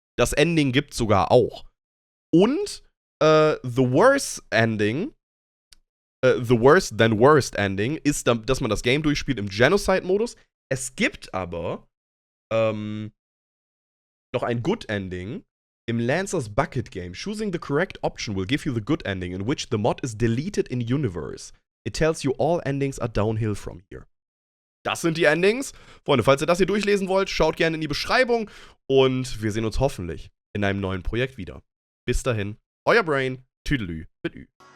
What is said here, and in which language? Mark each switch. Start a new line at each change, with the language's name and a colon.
German: Das Ending gibt's sogar auch. Und The Worst Ending, The Worst Than Worst Ending, ist, dass man das Game durchspielt im Genocide-Modus. Es gibt aber noch ein Good Ending im Lancer's Bucket Game.
English: Choosing the correct option will give you the good ending, in which the mod is deleted in universe. It tells you all endings are downhill from here.
German: Das sind die Endings. Freunde, falls ihr das hier durchlesen wollt, schaut gerne in die Beschreibung. Und wir sehen uns hoffentlich in einem neuen Projekt wieder. Bis dahin, euer Brain, Tüdelü mit Ü.